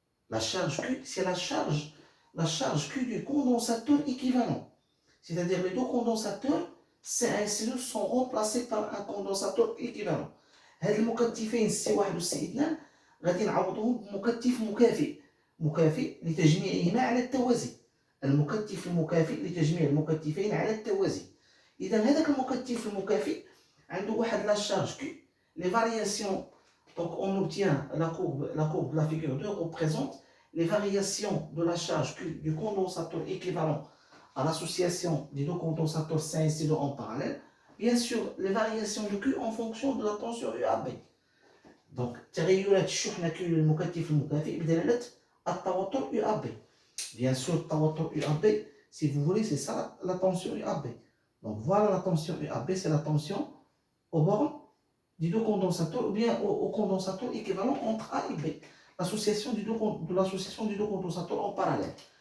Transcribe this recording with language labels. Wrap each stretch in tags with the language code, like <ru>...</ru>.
<fr>La charge Q, c'est la charge Q du condensateur équivalent. C'est-à-dire les deux condensateurs C1 et C2 sont remplacés par un condensateur équivalent.</fr> <ar>هاد المكثفين C1 و C2 غادي نعوضوهم بمكثف مكافئ لتجميعهما على التوازي. المكثف المكافئ لتجميع المكثفين على التوازي. إذا هذاك المكثف المكافئ عنده واحد لا شارج Q.</ar> <fr>Les variations, donc on obtient la courbe de la figure 2 représente les variations de la charge Q du condensateur équivalent à l'association des deux condensateurs C1 et C2 en parallèle. Bien sûr, les variations de Q en fonction de la tension UAB.</fr> <ar>Donc, تغيرات الشحنة Q للمكثف المكافئ بدلالة التوتر UAB.</ar> <fr>Bien sûr, le توتر UAB, si vous voulez, c'est ça la tension UAB. Donc, voilà la tension UAB, c'est la tension au bord des deux condensateurs ou bien au condensateur équivalent entre A et B. L'association des deux condensateurs en parallèle.</fr>